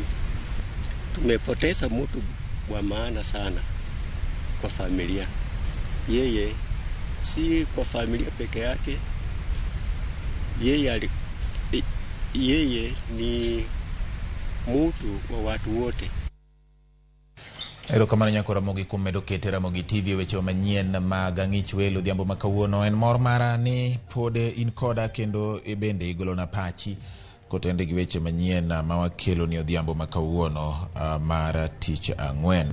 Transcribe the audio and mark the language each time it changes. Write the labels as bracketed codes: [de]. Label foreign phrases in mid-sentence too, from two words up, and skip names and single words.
[sw] Tumepoteza mtu wa maana sana kwa familia. Yeye si kwa familia peke yake, yeye ni mtu wa watu wote. [luo] Erokamano nyako Ramogi kuom medo kete Ramogi TV weche manyien mag ang'ich welo dhiambo ma kawuono. En mor mara ni pod in koda kendo bende igolona pachi kotende gi weche manyien ma wakelo ni odhiambo ma kawuono mar tich ang'wen.